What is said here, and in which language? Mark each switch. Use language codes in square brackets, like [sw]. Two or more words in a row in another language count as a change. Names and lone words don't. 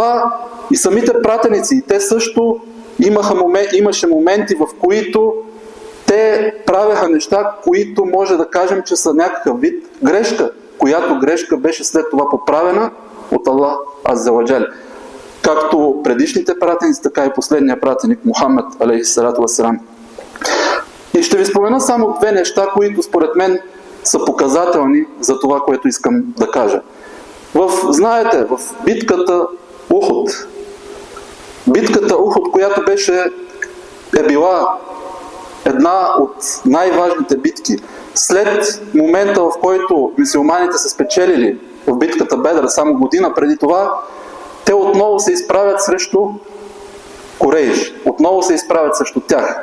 [bg] И затова и самите пратеници, те също имаше моменти, в които те правеха неща, които може да кажем, че са някакъв вид грешка, която грешка беше след това поправена от [ar] الله عز وجل. [bg] Както предишните пратеници, така и последния пратеник Мухаммед [ar] عليه الصلاة والسلام. [bg] И ще ви спомена само две неща, които според мен са показателни за това, което искам да кажа. Знаете, в битката Ухуд, която е била една от най-важните битки, след момента, в който мюсюлманите са спечелили в битката Бедър, само година преди това, те отново се изправят срещу Курейш, отново се изправят срещу тях.